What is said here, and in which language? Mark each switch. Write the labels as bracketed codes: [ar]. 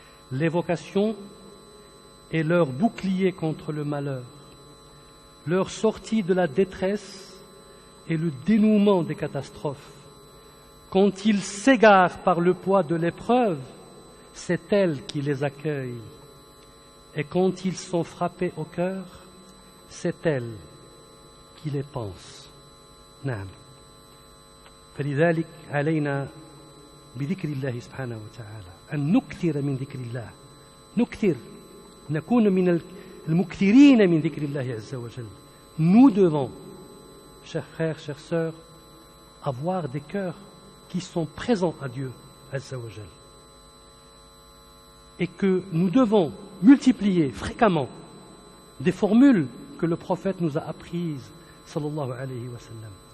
[fr] L'évocation est leur bouclier contre le malheur, leur sortie de la détresse et le dénouement des catastrophes. Quand ils s'égarent par le poids de l'épreuve, c'est elle qui les accueille. Et quand ils sont frappés au cœur, c'est elle qui les pense. [ar] Naam. فلذلك علينا بذكر الله سبحانه وتعالى أن نكثر من ذكر الله نكثر نكون من المكثرين من ذكر الله عز وجل. [fr] Nous devons, chers frères, chères sœurs, avoir des cœurs qui sont présents à Dieu Azza wa Jal. Et que nous devons multiplier fréquemment des formules que le prophète nous a apprises sallallahu alayhi wa sallam.